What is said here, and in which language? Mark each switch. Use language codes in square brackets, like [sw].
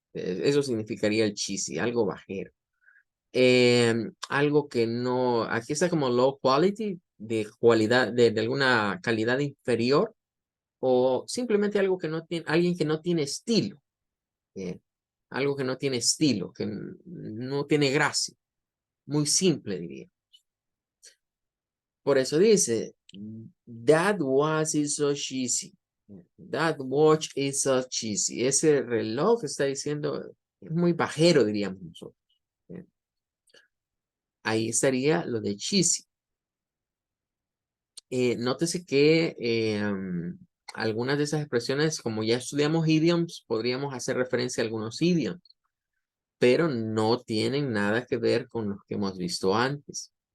[es] Eso significaría el cheesy, algo bajero. Algo que no, aquí está como low quality, de cualidad, de alguna calidad inferior, o simplemente algo que no tiene, alguien que no tiene estilo. eh, Algo que no tiene estilo, que no tiene gracia. Muy simple, diría. [en] Por eso dice, that watch is so cheesy. That watch is so cheesy. [es] Ese reloj está diciendo, es muy bajero, diríamos nosotros. ¿Eh? Ahí estaría lo de cheesy. Nótese que algunas de esas expresiones, como ya estudiamos idioms, podríamos hacer referencia a algunos idioms, pero no tienen nada que ver con los que hemos visto antes.